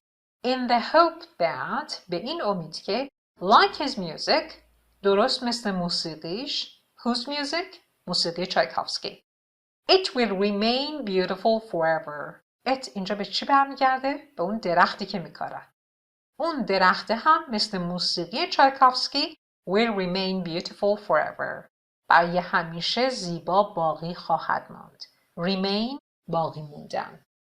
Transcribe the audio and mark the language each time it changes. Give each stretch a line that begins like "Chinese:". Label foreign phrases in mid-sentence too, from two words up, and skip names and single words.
English: In the hope that،
Persian: به این امید که
English: like his music،
Persian: درست مثل موسیقیش.
English: Whose music؟
Persian: موسیقی چایکوفسکی.
English: It will remain beautiful forever.
Persian: It اینجا به چی برمیگرده؟ به اون درختی که میکارن. اون درخت هم مثل موسیقی چایکوفسکی
English: will remain beautiful forever.
Persian: برای همیشه زیبا باقی خواهد ماند. Remain باقی موندن.